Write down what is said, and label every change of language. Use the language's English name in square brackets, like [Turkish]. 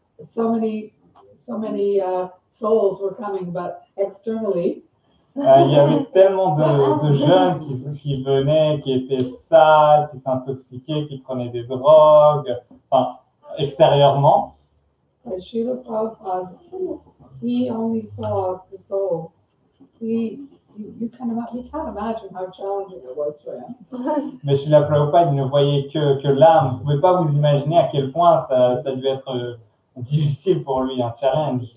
[English] So many souls were coming, but externally, [French] il y avait tellement de jeunes qui venaient, qui étaient sales, qui s'intoxiquaient, qui prenaient des drogues, enfin, extérieurement. [English] but Srila Prabhupada, he only saw the soul. You can't imagine how challenging it was for him. [French] Mais Srila Prabhupada il ne voyait que l'âme. Vous ne pouvez pas vous imaginer à quel point ça devait être difficile pour lui, un challenge.